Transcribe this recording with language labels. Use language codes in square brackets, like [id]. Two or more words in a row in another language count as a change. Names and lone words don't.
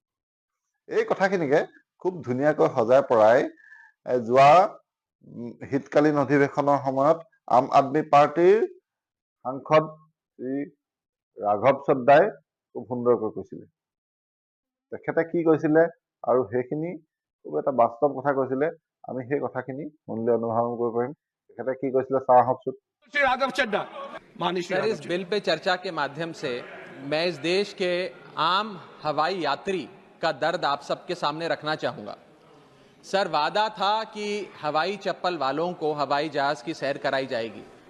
[as] এই কথাখিনিকে খুব ধুনীয়াকৈ সজাই পৰাই যোৱা শীতকালীন অধিৱেশনৰ সময়ত আম আদমি পাৰ্টিৰ সাংসদ শ্ৰী ৰাঘৱ চদ্দাই খুব সুন্দৰকৈ কৈছিলে। তেখেতে কি কৈছিলে আৰু সেইখিনি খুব এটা বাস্তৱ কথা কৈছিলে। আমি সেই কথাখিনি শুনিলে অনুধাৱন কৰিব পাৰিম। তেখেতে কি কৈছিলে চাওঁ আহকচোন। [hi] श्री राघव चड्ढा, माननीय सर, इस बिल पे चर्चा के माध्यम से मैं इस देश के आम हवाई यात्री का दर्द आप सबके सामने रखना चाहूंगा। सर, वादा था कि हवाई चप्पल वालों को हवाई जहाज की सैर कराई जाएगी।